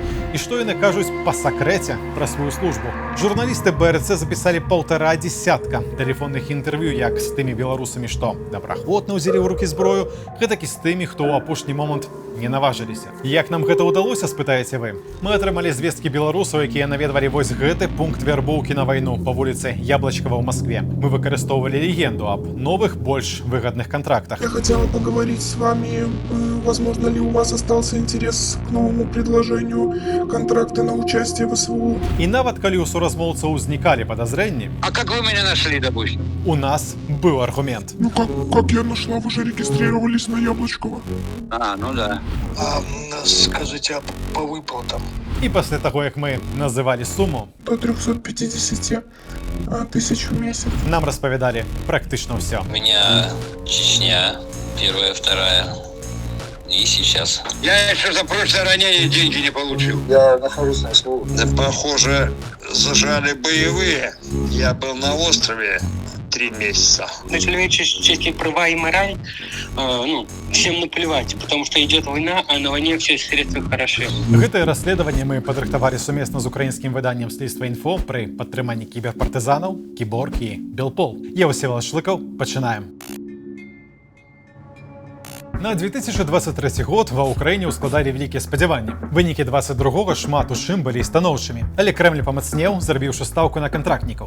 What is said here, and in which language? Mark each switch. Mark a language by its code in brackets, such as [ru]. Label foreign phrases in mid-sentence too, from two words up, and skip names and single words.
[be] І што яны кажуць па сакрэце пра сваю службу? Журналісты БРЦ запісалі 1,5 десятка тэлефонных інтэрв'ю як з тымі беларусамі, што добраахвотна ўзялі ў рукі зброю, гэтак і з тымі, хто ў апошні момант не наважыліся. Як нам гэта ўдалося, спытаеце вы? Мы атрымалі звесткі беларусаў, якія наведвалі вось гэты пункт вярбоўкі на вайну па вуліцы Яблочкова ў Москве. Мы выкарыстоўвалі легенду аб новых, больш выгодных контрактах. [ru] Я хотела поговорить с вами, возможно ли у вас остался интерес к новому предложению контракта на участие в СВО. [be] І нават калі ў суразмоўцаў узнікалі подозрэнні, [ru] А как вы меня нашли, допустим? [be] у нас быў аргумент. [ru] Ну как я нашла, вы же регистрировались на Яблочково. А, ну да. Скажите, а по выплатам? [be] І пасля таго, як мы называлі суму, [ru] До 350 тысяч в месяц. [be] нам распавядалі практычна ўсё. [ru] У меня Чечня, первая, вторая. И сейчас. Я еще за прошлое ранение деньги не получил. Я нахожусь на СВО. Да, похоже, зажали боевые. Я был на острове 3 месяца. На человеческие права и мораль, всем наплевать, потому что идет война, а на войне все средства хороши. [be] Гэтае расследаванне мы падрыхтавалі сумесна з украінскім выданнем «Слідства інфо» пры падтрыманні кіберпартызанаў, Кіборг і Белпол. Я Всеволод Шлыкаў, пачынаем. На 2023 год ва Ўкраіне ўскладалі вялікія спадзяванні. Вынікі 22-го шмат у чым былі станоўчымі. Але Крэмль памацнеў, зрабіўшы стаўку на кантрактнікаў.